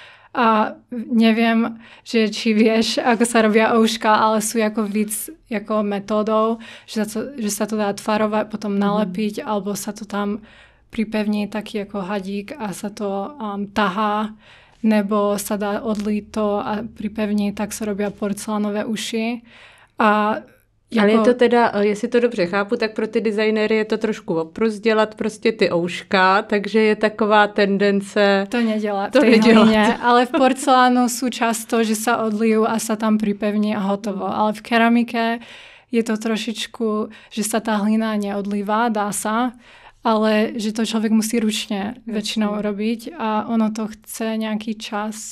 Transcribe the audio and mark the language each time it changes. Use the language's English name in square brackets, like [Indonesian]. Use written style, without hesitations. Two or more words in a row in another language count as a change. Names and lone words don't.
[Slovak] A neviem, že či vieš, ako sa robia ouška, ale sú ako víc ako metódou, že sa to dá tvarovať, potom nalepiť, alebo sa to tam pripevní taký ako hadík a sa to tahá, nebo sa dá odlít to a pripevní, tak sa robia porcelánové uši. [Czech] A ale je to teda, jestli to dobře chápu, tak pro ty designéry je to trošku oprus dělat prostě ty ouška, takže je taková tendence to nedělat. [Slovak] Ale v porcelánu sú často, že sa odlijú a sa tam pripevní a hotovo. Ale v keramike je to trošičku, že sa tá hlina neodlívá, dá sa, ale že to človek musí ručne väčšinou robiť a ono to chce nejaký čas.